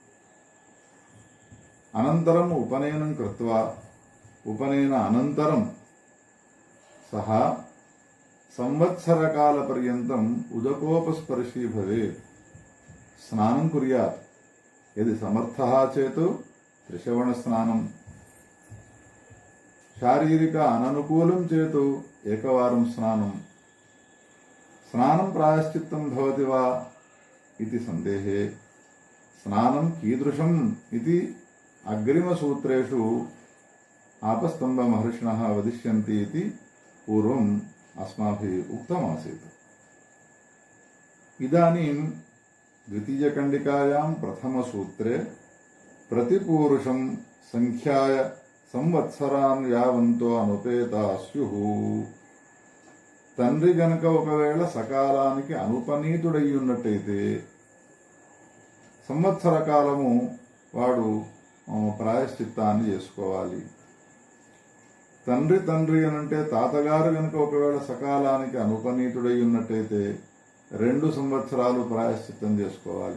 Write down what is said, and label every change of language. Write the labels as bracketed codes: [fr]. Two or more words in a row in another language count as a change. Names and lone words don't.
[sa] అనంతరం ఉపనయనం కృత్వా ఉపనయన అనంతరం సహ సంవత్సరకాల పర్యంతం ఉదకోపస్పర్శీ భవేత్. స్నానం కుర్యాత్. యది సమర్థః చేత్ త్రిశ్రవణ స్నానం. శారీరక అననుకూలం చేతు ఏకవారం స్నానం. స్నానం ప్రాయశ్చిత్తం భవతి వా इति संदेहे स्नानं कीदृशम् इति अग्रिमसूत्रेषु आपस्तम्भमहर्षिणः वदिष्यन्ति इति पूर्वम् अस्माभिः उक्तमासीत्. इदानीं द्वितीयकण्डिकायां प्रथमसूत्रे प्रतिपूरुषं संख्याय संवत्सरान् यावन्तो अनुपेता स्युः. [te] తండ్రి గనక ఒకవేళ సకాలానికి అనుపనీతుడై ఉన్నట్టయితే సంవత్సర కాలము వాడు ప్రాయశ్చిత్తాన్ని చేసుకోవాలి. తండ్రి అనంటే తాతగారు గనక ఒకవేళ సకాలానికి అనుపనీతుడై ఉన్నట్టయితే 2 సంవత్సరాలు ప్రాయశ్చిత్తం చేసుకోవాలి.